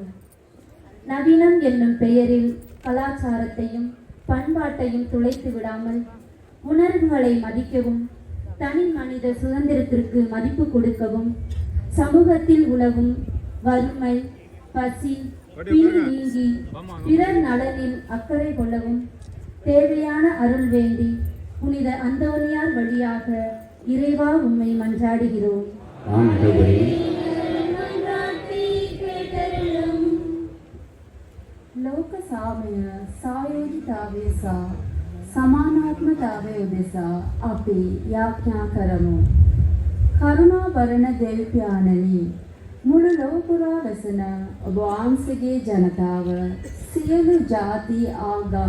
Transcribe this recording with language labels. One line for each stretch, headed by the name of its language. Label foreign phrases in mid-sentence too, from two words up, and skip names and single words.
Tamil: நவீனம் என்னும் பெயரில் கலாச்சாரத்தையும் பண்பாட்டையும் துளைத்து விடாமல் உணர்வுகளை மதிக்கவும், தனி மனித சுதந்திரத்திற்கு மதிப்பு கொடுக்கவும், சமூகத்தில் உலவும் வறுமை, பசி, பிணி நீங்கி பிறர் நலனில் அக்கறை கொள்ளவும் தேவையான அருள் வேண்டி புனித அந்தோனியார் வழியாக இறைவா உம்மை மன்றாடுகிறோம்.
Sinhala: ලෝක සාමය සායෝජිතාවය සහ සමානාත්මතාවය උදෙසා අපි යාඥා කරමු. කරුණාබරණ දෙවියන්නනි, මුළු ලෝකුරා වැසෙන ඔබ වහන්සේගේ ජනතාව සියලු ಜಾති ආගම්